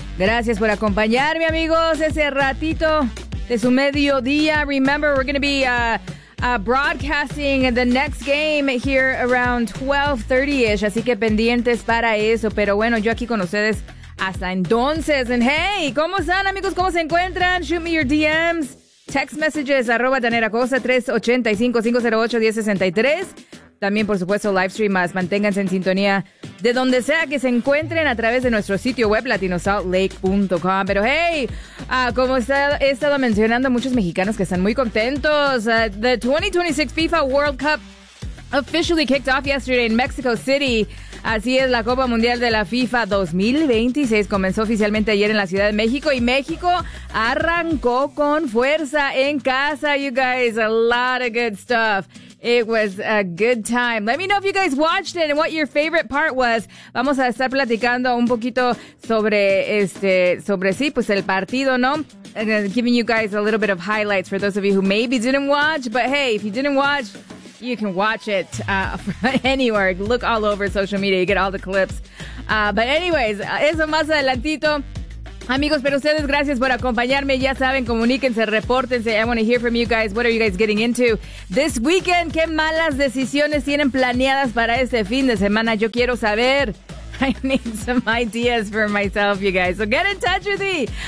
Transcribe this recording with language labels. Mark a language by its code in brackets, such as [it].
[es] Gracias por acompañarme, amigos, ese ratito de su mediodía. [en] Remember, we're going to be broadcasting the next game here around 12:30-ish. [es] Así que pendientes para eso. Pero bueno, yo aquí con ustedes hasta entonces. And hey, ¿cómo están, amigos? ¿Cómo se encuentran? [en] Shoot me your DMs. [es] Text messages, arroba Danera Costa, 385-508-1063. También, por supuesto, live stream más. Manténganse en sintonía de donde sea que se encuentren a través de nuestro sitio web, latinosaltlake.com. Pero hey, como he estado mencionando, muchos mexicanos que están muy contentos. [en] The 2026 FIFA World Cup officially kicked off yesterday in Mexico City. [es] Así es, la Copa Mundial de la FIFA 2026 comenzó oficialmente ayer en la Ciudad de México y México arrancó con fuerza en casa. [en] You guys, a lot of good stuff. It was a good time. Let me know if you guys watched it and what your favorite part was. [es] Vamos a estar platicando un poquito sobre el partido, ¿no? [en] And giving you guys a little bit of highlights for those of you who maybe didn't watch. But hey, if you didn't watch, you can watch it anywhere. Look all over social media. You get all the clips. But anyways, [es] eso más adelantito. Amigos, pero ustedes, gracias por acompañarme. Ya saben, comuníquense, repórtense. [en] I want to hear from you guys. What are you guys getting into this weekend? [es] ¿Qué malas decisiones tienen planeadas para este fin de semana? Yo quiero saber. [en] I need some ideas for myself, you guys. So get in touch with me.